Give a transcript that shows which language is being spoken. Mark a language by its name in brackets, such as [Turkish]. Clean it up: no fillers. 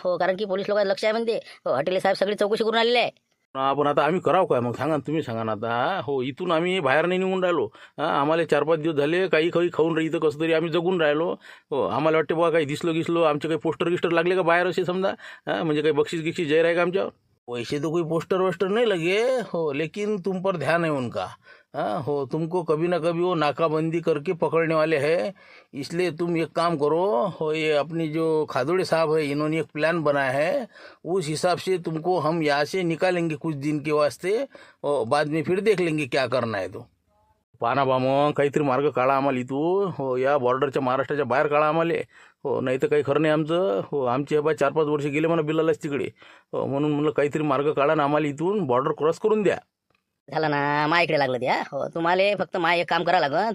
[Marathi] हो कारण की पोलीस लोकांचं लक्ष आहे म्हणते. हो हॉटेल साहेब सगळी चौकशी करून आलेली आहे. पण आता आम्ही करावं काय मग? सांगा ना, तुम्ही सांगा ना आता. हो इथून आम्ही बाहेर नाही निघून राहिलो. हां आम्हाला 4-5 दिवस झाले काही खाऊन इथं कसं तरी आम्ही जगून राहिलो. हो आम्हाला वाटते बघा काही दिसलो आमचे काही पोस्टर गिस्टर लागले का बाहेर असे समजा? हां म्हणजे काही बक्षीस जाहीर आहे का आमच्यावर? [Hindi] पैसे तो कोई पोस्टर वोस्टर नहीं लगे हो, लेकिन तुम पर ध्यान है उनका. हाँ हो तुमको कभी ना कभी वो नाकाबंदी करके पकड़ने वाले हैं. इसलिए तुम एक काम करो. हो ये अपनी जो खादोड़े साहब है इन्होंने एक प्लान बनाया है, उस हिसाब से तुमको हम यहाँ से निकालेंगे कुछ दिन के वास्ते. और बाद में फिर देख लेंगे क्या करना है तो. [Marathi] पाना बा मग काहीतरी मार्ग काढा आम्हाला इथून. हो या बॉर्डरच्या महाराष्ट्राच्या बाहेर काढा आम्हाला. हो नाही तर काही खरं नाही आमचं. हो आमचे बा 4-5 वर्ष गेले म्हणा बिलालाच तिकडे. हो म्हणून म्हणलं काहीतरी मार्ग काढा ना आम्हाला इथून, बॉर्डर क्रॉस करून द्या. झालं ना मा इकडे लागलं त्या. हो तुम्हाला फक्त मा एक काम करावं लागं.